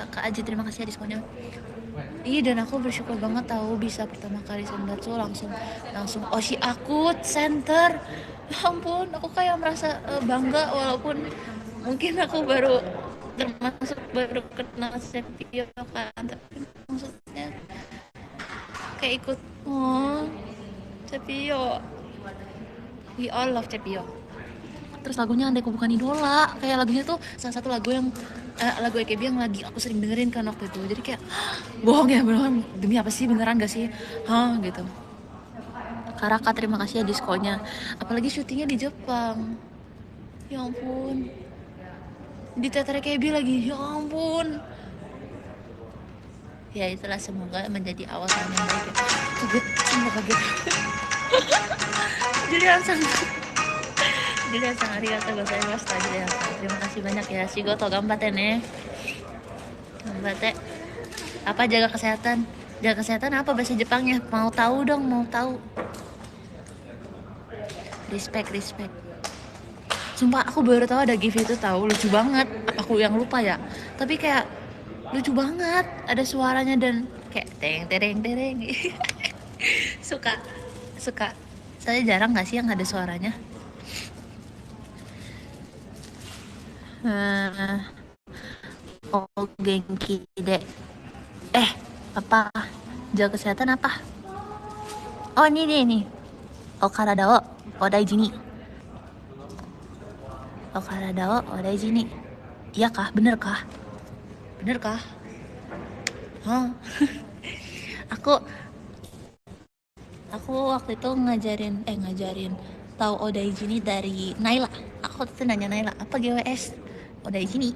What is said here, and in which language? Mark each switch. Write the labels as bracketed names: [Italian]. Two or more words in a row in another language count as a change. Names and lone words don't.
[Indonesian] Kak Aji, terima kasih ya diskonnya. Iya, dan aku bersyukur banget tahu bisa pertama kali Senbatsu langsung Oshi Akut Center. Ya ampun, aku kayak merasa bangga walaupun mungkin aku baru kenal Sepio kan, tapi maksudnya kayak ikut Sepio. [English] We all love Sepio. [Indonesian] Terus lagunya Andaiku Bukan Idola, kayak lagunya tuh salah satu lagu yang lagu AKB yang lagi aku sering dengerin kan waktu itu. Jadi kayak bohong ya, beneran, demi apa sih, beneran gak sih gitu. Karaka, terima kasih ya diskonnya. Apalagi syutingnya di Jepang, ya ampun, di teater AKB lagi, ya ampun. Ya itulah, semoga menjadi awal tahun yang baik ya. Kaget jadi langsung [Japanese] ありがとうございました. [Indonesian] Terima kasih banyak ya. [Japanese] 仕事頑張ってね. [Indonesian] Ganbatte. Apa jaga kesehatan? Jaga kesehatan apa bahasa Jepangnya? Mau tahu dong, mau tahu. Respect. Sumpah aku baru tahu ada GIF itu, tahu, lucu banget. Aku yang lupa ya. Tapi kayak lucu banget, ada suaranya dan kayak tereng. Suka. Saya jarang nggak sih yang ada suaranya. Oh, genki dek. Apa? Jaga kesehatan apa? Oh, ini. [Japanese] Oh, 体をお大事に. Oh, 体をお大事に. [Indonesian] Iya kah? Bener kah? Aku waktu itu ngajarin tahu [Japanese] お大事に [Indonesian] dari Naila. Aku tuh nanya Naila, apa GWS [Japanese] お大事に?